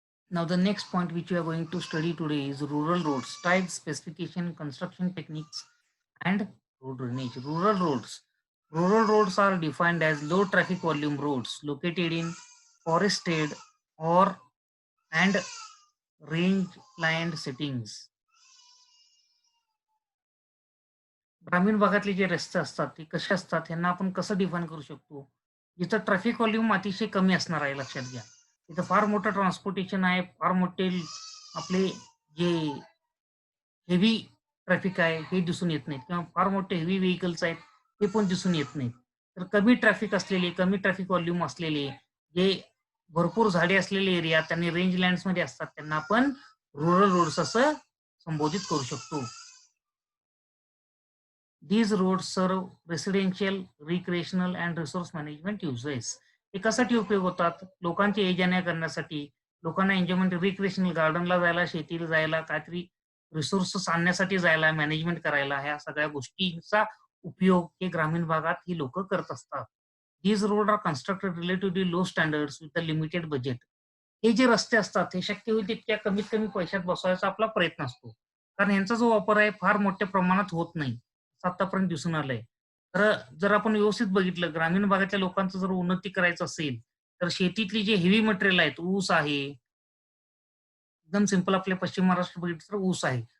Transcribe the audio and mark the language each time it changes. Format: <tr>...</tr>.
<en>Now, the next point which we are going to study today is rural roads, types, specification, construction techniques, and road drainage. Rural roads. Rural roads are defined as low traffic volume roads located in forested or and range-lined settings.</en> <mr>ग्रामीण भागातले जे रस्ते असतात ते कसे असतात ह्यांना आपण कसं डिफाईन करू शकतो? जिथं ट्रॅफिक व्हॉल्यूम अतिशय कमी असणार आहे लक्षात घ्या. तिथं फार मोठं ट्रान्सपोर्टेशन आहे, फार मोठे आपले जे हेवी ट्रॅफिक आहे हे दिसून येत नाहीत किंवा फार मोठे हेवी व्हेइकल्स आहेत ते पण दिसून येत नाहीत. तर कमी ट्रॅफिक असलेले, कमी ट्रॅफिक व्हॉल्यूम असलेले, जे भरपूर झाडे असलेले एरिया आणि रेंज लँड्समध्ये असतात त्यांना आपण रुरल रोड्स असं संबोधित करू शकतो.</mr> <en>These roads serve residential, recreational and resource management uses.</en> <mr>हे कशासाठी उपयोग होतात? लोकांची ये-जा करण्यासाठी, लोकांना एन्जॉयमेंट रिक्रिएशनल गार्डनला जायला, शेतीला जायला, काहीतरी रिसोर्सेस आणण्यासाठी जायला, मॅनेजमेंट करायला, ह्या सगळ्या गोष्टींचा उपयोग हे ग्रामीण भागात ही लोकं करत असतात.</mr> <en>These roads are constructed relatively low standards with a limited budget.</en> <mr>हे जे रस्ते असतात हे शक्य होईल तितक्या कमीत कमी पैशात बसवायचा आपला प्रयत्न असतो. कारण यांचा जो वापर आहे फार मोठ्या प्रमाणात होत नाही. आतापर्यंत दिसून आलंय. तर जर आपण व्यवस्थित बघितलं ग्रामीण भागातल्या लोकांचं जर उन्नती करायचं असेल, तर शेतीतली जे हेवी मटेरियल आहेत, ऊस आहे, एकदम सिंपल आपल्या पश्चिम महाराष्ट्र बघितलं तर ऊस आहे.</mr>